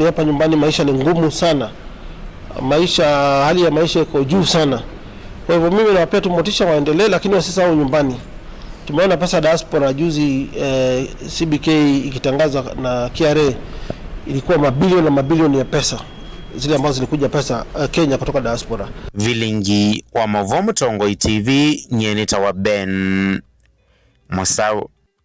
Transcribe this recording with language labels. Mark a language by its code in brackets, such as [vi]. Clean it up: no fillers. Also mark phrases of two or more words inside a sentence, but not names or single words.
[sw] Hapa nyumbani maisha ni ngumu sana. Hali ya maisha iko juu sana. Kwa hivyo mimi nawapea tu motisha waendelee, lakini wasisahau nyumbani. Tumeona pesa diaspora juzi CBK ikitangaza na KRA ilikuwa mabilioni na mabilioni ya pesa. zile ambazo zilikuja pesa Kenya kutoka diaspora. [kam] Vilingi wa Mavomo Tongoi TV, Nyeneta wa Ben Mosau.